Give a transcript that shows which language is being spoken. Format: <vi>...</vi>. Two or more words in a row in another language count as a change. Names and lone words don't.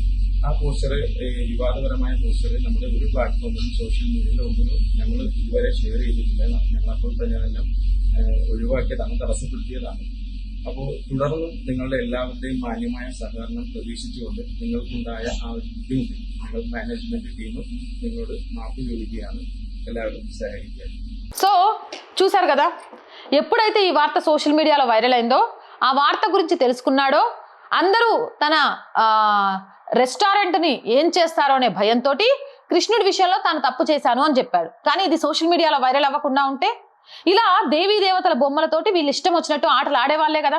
<ml>ആ പോസ്റ്റർ വിവാദപരമായ പോസ്റ്റർ നമ്മുടെ ഒരു പ്ലാറ്റ്ഫോമിലും സോഷ്യൽ മീഡിയയിലും ഒന്നിനും ഞങ്ങൾ ഇതുവരെ ഷെയർ ചെയ്തിട്ടില്ല. ഞങ്ങളപ്പോൾ തന്നെ അതെല്ലാം ഒഴിവാക്കിയതാണ്, തടസ്സപ്പെടുത്തിയതാണ്. അപ്പോൾ തുടർന്നും നിങ്ങളുടെ എല്ലാവരുടെയും മാന്യമായ സഹകരണം പ്രതീക്ഷിച്ചുകൊണ്ട് നിങ്ങൾക്കുണ്ടായ ആ ഒരു ബുദ്ധിമുട്ട് ഞങ്ങൾ മാനേജ്മെന്റ് ടീം നിങ്ങളോട് మాఫీ ചോദിക്കുകയാണ്. എല്ലാവരും సహాయిക്കുക.</ml> <te>సో చూసారు కదా, ఎప్పుడైతే ఈ వార్త సోషల్ మీడియాలో వైరల్ అయిందో, ఆ వార్త గురించి తెలుసుకున్నాడో అందరూ తన రెస్టారెంట్ని ఏం చేస్తారో అనే భయంతో కృష్ణుడి విషయంలో తాను తప్పు చేశాను అని చెప్పాడు. కానీ ఇది సోషల్ మీడియాలో వైరల్ అవ్వకుండా ఉంటే, ఇలా దేవీ దేవతల బొమ్మలతోటి వీళ్ళు ఇష్టం వచ్చినట్టు ఆటలు ఆడేవాళ్లే కదా.</te>